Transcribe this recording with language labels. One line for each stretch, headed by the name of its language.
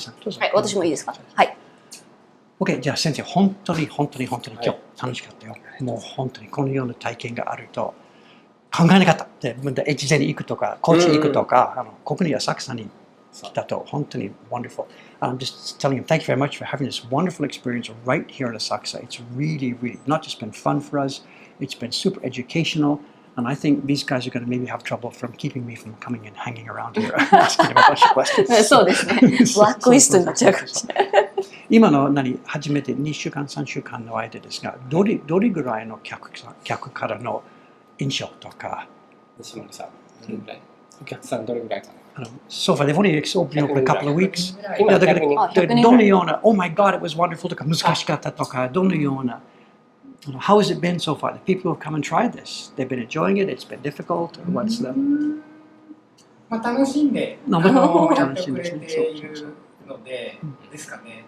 Japanese: さんどうぞ。はい、私もいいですか？はい。 OK、じゃあ先生、本当に今日楽しかったよ。もう本当にこのような体験があると考えなかった。で、越前に行くとか、高知に行くとか、ここに浅草に来たと本当に
English: wonderful. I'm just telling him, thank you very much for having this wonderful experience right here in Asakusa. It's really, really not just been fun for us, it's been super educational. And I think these guys are going to maybe have trouble from keeping me from coming and hanging around here asking them a bunch of questions.
Japanese: そうですね。ブラックリストになっちゃうかもしれない。今の初めて2週間、3週間の間ですが、どれぐらいの客からの印象とか。西森さん、どれぐらい？お客さんどれぐらいかな
English: So far, they've only opened up a couple of weeks.
Japanese: 今だからどのような、
English: Oh my God, it was wonderful
Japanese: とか難しかったとか、どのような。
English: How has it been so far? The people who have come and tried this, they've been enjoying it. It's been difficult. What's the?
Japanese: まあ楽しんでやってくれているので、ですかね。